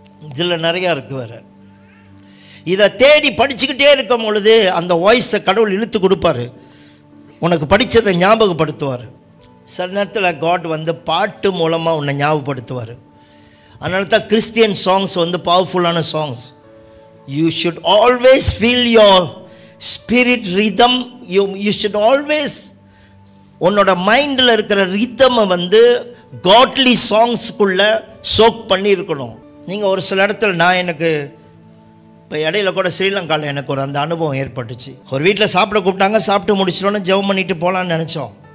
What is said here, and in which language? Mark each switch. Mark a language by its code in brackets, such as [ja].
[ta] இதில் நிறையா இருக்குது வேறு. இதை தேடி படிச்சுக்கிட்டே இருக்கும் பொழுது அந்த வாய்ஸை கடவுள் இழுத்து கொடுப்பார், உனக்கு படித்ததை ஞாபகப்படுத்துவார். சில நேரத்தில் காட் வந்து பாட்டு மூலமாக உன்னை ஞாபகப்படுத்துவார். அதனால தான் கிறிஸ்டியன் சாங்ஸ் வந்து பவர்ஃபுல்லான songs. [en] You should always feel your spirit rhythm. You should always [ta] உன்னோட மைண்டில் இருக்கிற ரிதமை வந்து காட்லி சாங்ஸ்க்குள்ளே சோக் பண்ணி இருக்கணும். நீங்கள் ஒரு சில இடத்துல, நான் எனக்கு இப்போ இடையில கூட ஸ்ரீலங்காவில் எனக்கு ஒரு அந்த அனுபவம் ஏற்பட்டுச்சு. ஒரு வீட்டில் சாப்பிட கூப்பிட்டாங்க, சாப்பிட்டு முடிச்சிட்டோன்னு ஜெபம் பண்ணிட்டு போகலான்னு நினச்சோம்.